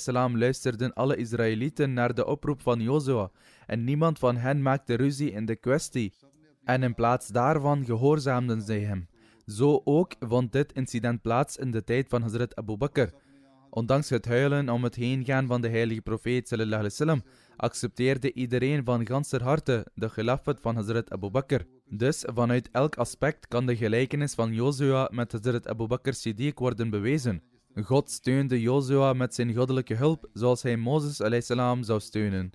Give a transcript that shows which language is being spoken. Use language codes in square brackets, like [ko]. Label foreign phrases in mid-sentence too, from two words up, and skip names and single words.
[nl] luisterden alle Israëlieten naar de oproep van Jozua en niemand van hen maakte ruzie in de kwestie. En in plaats daarvan gehoorzaamden zij hem. Zo ook vond dit incident plaats in de tijd van Hazrat Abu Bakr. Ondanks het huilen om het heengaan van de heilige profeet [ar] صلى الله عليه وسلم, [nl] accepteerde iedereen van ganser harte de khilafat van Hazrat Abu Bakr. Dus vanuit elk aspect kan de gelijkenis van Jozua met Hazrat Abu Bakr Siddiq worden bewezen. God steunde Jozua met zijn goddelijke hulp, zoals hij Mozes a.s. zou steunen.